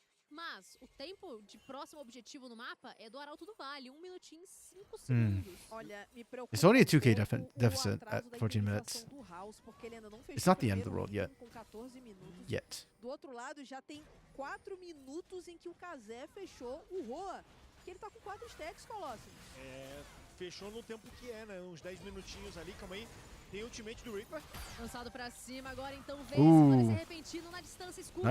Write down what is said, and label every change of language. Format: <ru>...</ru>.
<pt>Mas o tempo de próximo objetivo no mapa é do Arauto do Vale, 1 minutinho e 5 segundos.</pt> <en>It's only a 2k deficit at 14 minutes. It's not the end of the world yet. Yet.</en> <pt>Do outro lado já tem 4 minutos em que o Kazé fechou o Roa, que ele tá com 4 stacks, Colossus. É, fechou no tempo que é, né? Uns 10 minutinhos ali, calma aí. Tem ultimate do Reaper. Lançado pra cima, agora então vem repentino na distância escura.</pt>